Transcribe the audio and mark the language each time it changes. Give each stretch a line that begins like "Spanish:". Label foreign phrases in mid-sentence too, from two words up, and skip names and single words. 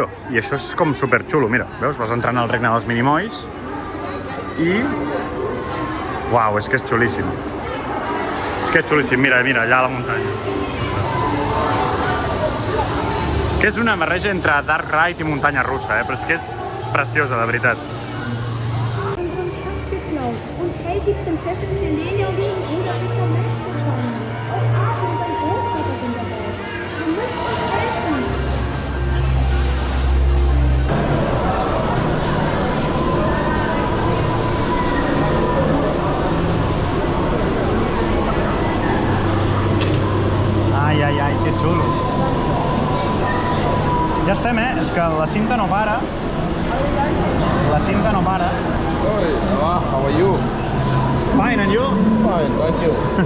Catalan: I això és com superxulo, mira, veus? Vas entrant al regne dels Minimoys i... Uau, és que és xulíssim. És que és xulíssim, mira, mira, allà a la muntanya. Que és una barreja entre
English: Dark Ride
Catalan: i muntanya russa, però és que és preciosa, de veritat.
German: Unseren Schatz geklaut und hält die Prinzessin Selene und ihren Bruder Peter Mensch gefangen. Auch Arthur und sein Großvater sind dabei. Ihr müsst uns helfen.
Catalan: Ai, ai, ai, que xulo. Ja estem, És que la cinta no para. La cinta no para.
French: Oi, ça va?
English: How are you? Fine, and you? Fine, thank you.